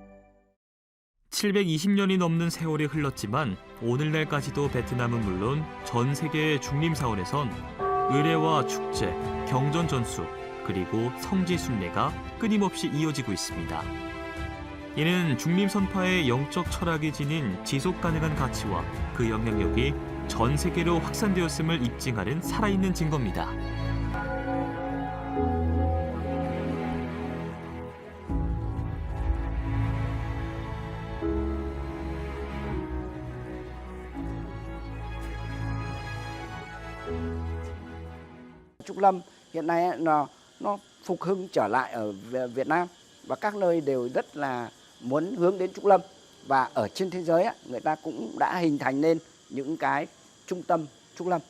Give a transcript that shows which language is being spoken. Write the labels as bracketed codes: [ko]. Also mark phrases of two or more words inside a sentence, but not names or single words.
[ko] 720년이 넘는 세월이 흘렀지만 오늘날까지도 베트남은 물론 전 세계의 중림사원에선 의례와 축제, 경전 전수, 그리고 성지 순례가 끊임없이 이어지고 있습니다. 이는 중림 선파의 영적 철학이 지닌 지속 가능한 가치와 그 영향력이 전 세계로 확산되었음을 입증하는 살아있는 증거입니다. [vi] Trúc Lâm hiện nay ấy, nó phục hưng trở lại ở Việt Nam và các nơi đều rất là muốn hướng đến Trúc Lâm, và ở trên thế giới ấy, người ta cũng đã hình thành nên những cái trung tâm Trúc Lâm.